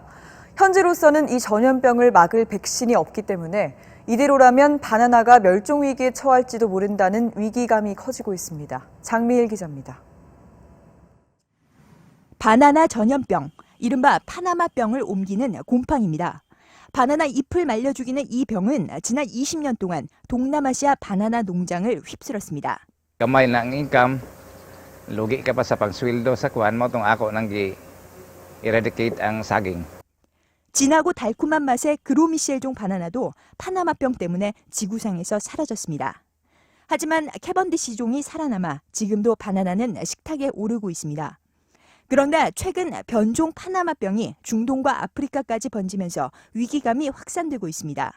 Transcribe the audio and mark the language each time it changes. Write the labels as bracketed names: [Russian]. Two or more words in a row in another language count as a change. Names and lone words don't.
[Korean] 현재로서는 이 전염병을 막을 백신이 없기 때문에 이대로라면 바나나가 멸종위기에 처할지도 모른다는 위기감이 커지고 있습니다. 장미일 기자입니다. 바나나 전염병, 이른바 파나마병을 옮기는 곰팡입니다. 바나나 잎을 말려 죽이는 이 병은 지난 20년 동안 동남아시아 바나나 농장을 휩쓸었습니다. [Cebuano] Gamay na ang income, lugi ka pa sa pagsweldo sa kuan mo tong ako nang eradicate ang saging. [Korean] 진하고 달콤한 맛의 그로미시엘종 바나나도 파나마병 때문에 지구상에서 사라졌습니다. 하지만 캐번디시종이 살아남아 지금도 바나나는 식탁에 오르고 있습니다. 그런데 최근 변종 파나마병이 중동과 아프리카까지 번지면서 위기감이 확산되고 있습니다.